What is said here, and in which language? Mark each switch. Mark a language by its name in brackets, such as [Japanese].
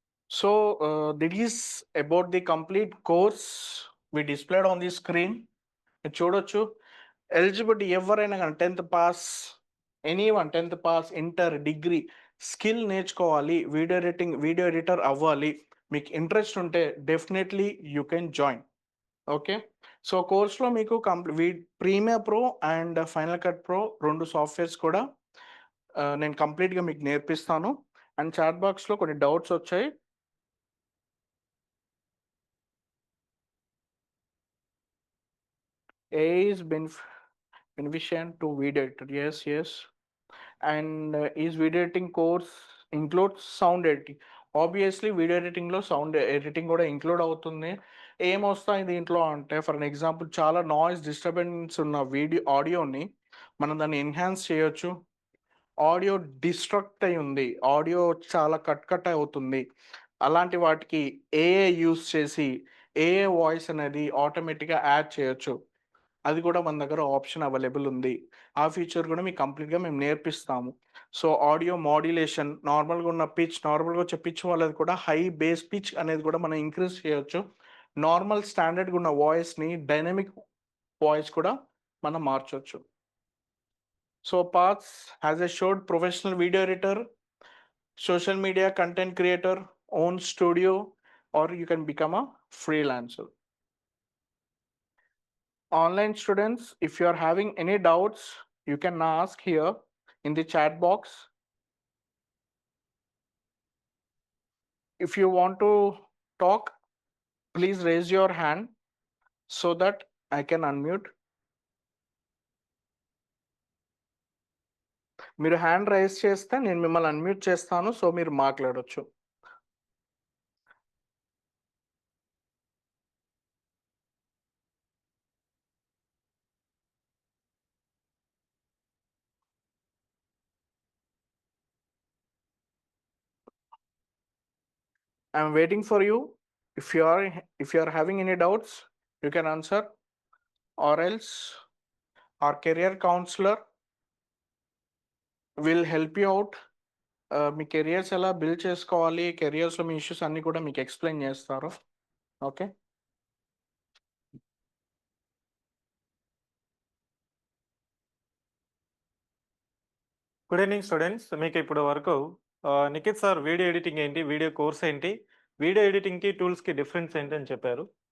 [English] So that is about the complete course we displayed on the screen. [Telugu] మీరు చూడొచ్చు. Eligibility ఎవరైనా కానీ 10th pass, anyone 10th pass, inter, degree skill నేర్చుకోవాలి. Video editor అవ్వాలి. మీకు interest ఉంటే [English] Definitely you can join. [Telugu] Okay. So కోర్స్‌లో మీకు Premiere Pro and final cut pro 2 softwares కూడా నేను కంప్లీట్‌గా మీకు నేర్పిస్తాను. అండ్ చాట్ బాక్స్‌లో కొన్ని డౌట్స్ వచ్చాయి. [English] AI is beneficent to video editor. Yes, yes. And is video editing course includes sound editing? [Telugu] Obviously video ఎడిటింగ్లో sound editing కూడా ఇంక్లూడ్ అవుతుంది. ఏమొస్తాయి దీంట్లో అంటే ఫర్ అన్ ఎగ్జాంపుల్ చాలా నాయిస్ డిస్టర్బెన్స్ ఉన్న ఆడియోని మనం దాన్ని ఎన్హాన్స్ చేయొచ్చు. ఆడియో డిస్ట్రక్ట్ అయి ఉంది, ఆడియో చాలా కట్ అవుతుంది, అలాంటి వాటికి ఏఐ యూస్ చేసి ఏఐ వాయిస్ అనేది ఆటోమేటిక్గా యాడ్ చేయొచ్చు. అది కూడా మన దగ్గర ఆప్షన్ అవైలబుల్ ఉంది. ఆ ఫీచర్ కూడా మీకు కంప్లీట్‌గా మేము నేర్పిస్తాము. సో, ఆడియో మాడ్యులేషన్, నార్మల్‌గా వచ్చే పిచ్ వాళ్ళది కూడా హై బేస్ పిచ్ అనేది కూడా మనం ఇంక్రీజ్ చేయొచ్చు. నార్మల్ స్టాండర్డ్‌గా ఉన్న వాయిస్‌ని డైనమిక్ వాయిస్ కూడా మనం మార్చొచ్చు. [English] So, paths as a showed professional video editor, social media content creator, own studio or you can become a freelancer. Online students, if you are having any doubts, you can ask here in the chat box. If you want to talk, please raise your hand so that I can unmute. [Telugu] మీరు hand raise చేస్తే నేను మిమ్మల్ని unmute చేస్తాను. So మీరు మాట్లాడొచ్చు. [English] I'm waiting for you. If you are having any doubts, you can answer. or else our career counselor will help you out. [Telugu] మీ careers ఎలా build చేసుకోవాలి, కెరియర్స్లో మీ issues అన్నీ కూడా మీకు ఎక్స్ప్లెయిన్ చేస్తారు. ఓకే. Good evening students. మీకు ఇప్పుడు వరకు Nikhit sir video editing ఏంటి, వీడియో కోర్స్ ఏంటి, వీడియో ఎడిటింగ్కి టూల్స్కి డిఫరెన్స్ ఏంటి అని చెప్పారు.